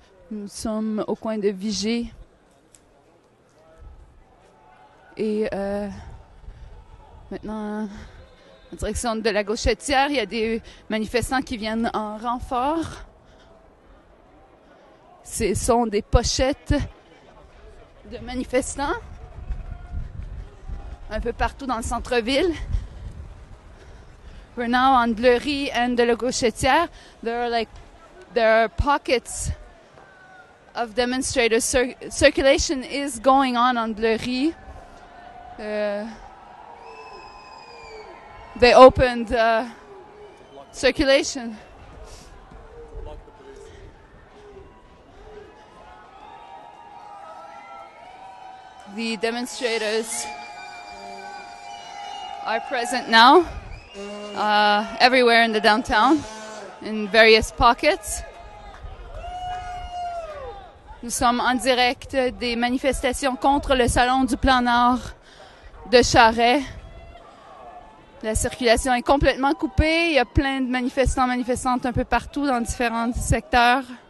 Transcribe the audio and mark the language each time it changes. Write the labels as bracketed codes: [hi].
[fr] Nous sommes au coin de Vigée et maintenant, en direction de la Gauchetière, il y a des manifestants qui viennent en renfort. Ce sont des pochettes de manifestants un peu partout dans le centre-ville. [en] We're now on Bleury and de la Gauchetière. There are pockets of demonstrators. Circulation is going on Bleury. They opened circulation. The demonstrators are present now everywhere in the downtown, in various pockets. [fr] Nous sommes en direct des manifestations contre le Salon du Plan Nord de Charest. La circulation est complètement coupée. Il y a plein de manifestants, manifestantes un peu partout dans différents secteurs.